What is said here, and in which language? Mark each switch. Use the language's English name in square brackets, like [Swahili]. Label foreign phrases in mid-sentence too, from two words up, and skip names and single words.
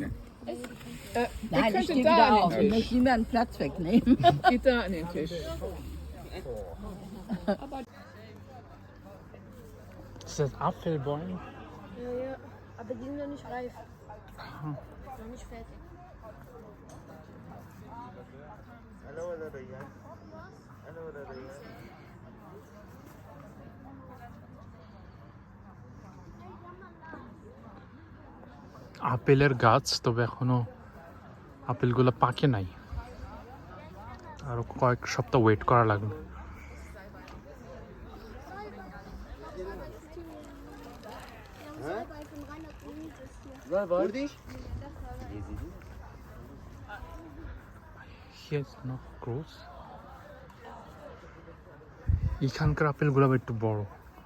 [German] Nein, ich könntet stehe da wieder an den auf. Ich Tisch. möchte niemanden Platz wegnehmen. Geht da an den Tisch. Ist das Apfelbäume? Ja, aber die sind noch nicht reif. Noch nicht fertig. [Bangla] আপেলের গাছ, তবে এখনো আপেলগুলো পাকে নাই, আরো কয়েক সপ্তাহ ওয়েট করা লাগবে। [German] Hier ist noch groß. [Bangla] এখানকার আপেলগুলো আবার একটু বড়।